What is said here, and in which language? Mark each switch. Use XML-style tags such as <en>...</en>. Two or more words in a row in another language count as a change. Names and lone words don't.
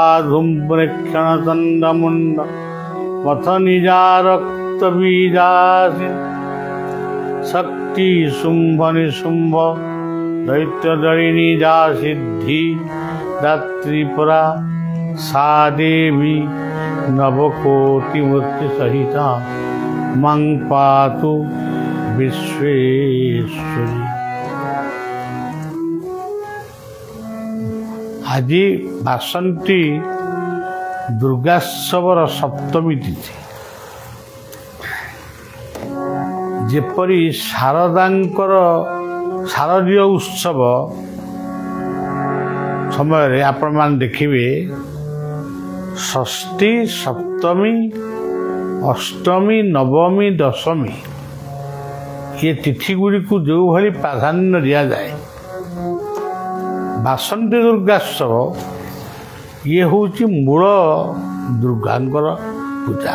<sa>ধূম্রেক্ষণ চণ্ডমুণ্ড পথ নিজা রক্ত বীজাসী শক্তি শুম্ভ নিশুম্ভ দৈত্য দলিনী যা সিদ্ধি দাত্রীপুরা সা দেবী নবকোটি মূর্তি সহিতা মং পাতু বিশ্বেশ্বরী।</sa> <or>ଆଜି ବାସନ୍ତୀ ଦୁର୍ଗାୋତ୍ସବର ସପ୍ତମୀ ତିଥି। ଯେପରି ଶାରଦାଙ୍କର ଶାରଦୀୟ ଉତ୍ସବ ସମୟରେ ଆପଣମାନେ ଦେଖିବେ ଷଷ୍ଠୀ ସପ୍ତମୀ ଅଷ୍ଟମୀ ନବମୀ ଦଶମୀ ଏ ତିଥିଗୁଡ଼ିକୁ ଯେଉଁଭଳି ପ୍ରାଧାନ୍ୟ ଦିଆଯାଏ, ବାସନ୍ତୀ ଦୁର୍ଗାୋତ୍ସବ ଇଏ ହେଉଛି ମୂଳ ଦୁର୍ଗାଙ୍କର ପୂଜା।</or>